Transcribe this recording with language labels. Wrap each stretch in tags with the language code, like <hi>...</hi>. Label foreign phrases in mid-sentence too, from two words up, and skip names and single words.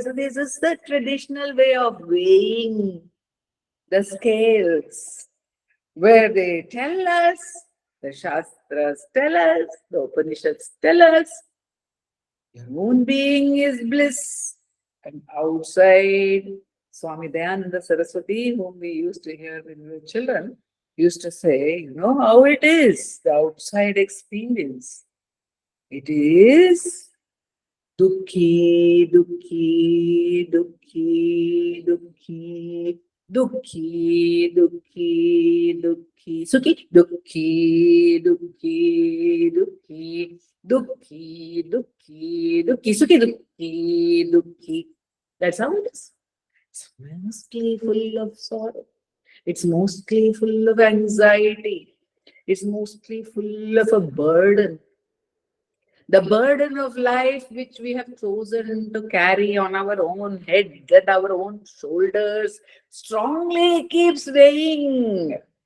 <en>This is the traditional way of weighing the scales, where they tell us, the Shastras tell us, the Upanishads tell us, your own being is bliss, and outside, Swami Dayananda Saraswati, whom we used to hear when we were children, used to say, you know how it is, the outside experience. It is</en> <hi>दुखी, दुखी, दुखी, दुखी, दुखी, दुखी, दुखी, सुखी, दुखी, दुखी, दुखी, दुखी, दुखी, दुखी, सुखी, दुखी, दुखी.</hi> <en>That's how it is. It's mostly full of sorrow. It's mostly full of anxiety. It's mostly full of a burden. The burden of life which we have chosen to carry on our own head, that our own shoulders, strongly keeps weighing</en>